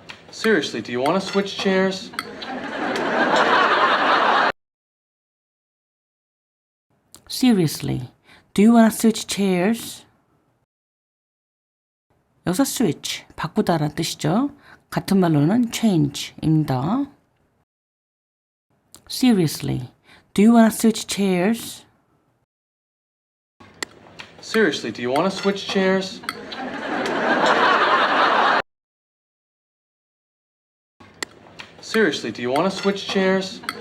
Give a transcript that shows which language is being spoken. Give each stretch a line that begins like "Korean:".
English: Seriously, do you want to switch chairs? Seriously, do you wanna switch chairs?
Korean: 여기서 switch, 바꾸다라는 뜻이죠. 같은 말로는 change입니다.
English: Seriously, do you wanna switch chairs? Seriously, do you want to switch chairs? Seriously, do you want to switch chairs?